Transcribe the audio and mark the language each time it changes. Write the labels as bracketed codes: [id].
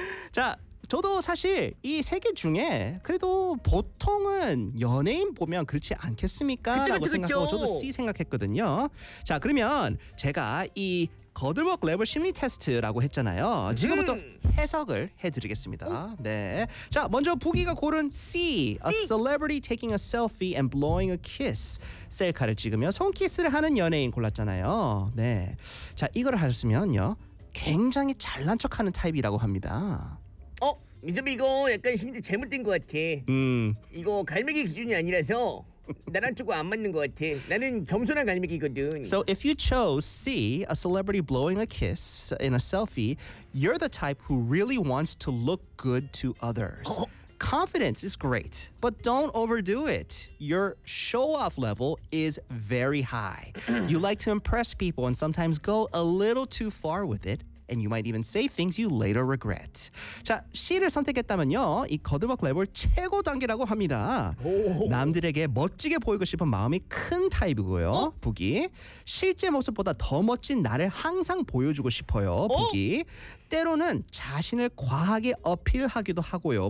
[ko] 자 저도 사실 이 세 개 중에 그래도 보통은 연예인 보면 그렇지 않겠습니까? 그쵸. 저도 C 생각했거든요. 자 그러면 제가 이 거들먹 레벨 심리 테스트라고 했잖아요. 지금부터 해석을 해드리겠습니다. 네. 자 먼저 부기가 고른 C. [en] A celebrity taking a selfie and blowing a kiss. [ko] 셀카를 찍으며 손키스를 하는 연예인 골랐잖아요. 네. 자 이걸 하셨으면요. 굉장히 잘난 척하는 타입이라고 합니다. 미선배 이거 약간 심지어 잘못된 것 같아. 이거 갈매기 기준이 아니라서 나랑 조금 안 맞는 것 같아. 나는 겸손한 갈매기거든. [en] So if you chose C, a celebrity blowing a kiss in a selfie, you're the type who really wants to look good to others. Confidence is great, but don't overdo it. Your show-off level is very high. You like to impress people and sometimes go a little too far with it. And you might even say things you later regret. [ko] 자, C를 선택했다면요. 이 거들먹 레벨 최고 단계라고 합니다. 남들에게 멋지게 보이고 싶은 마음이 큰 타입이고요. 부기. 실제 모습보다 더 멋진 나를 항상 보여주고 싶어요. 부기. 때로는 자신을 과하게 어필하기도 하고요.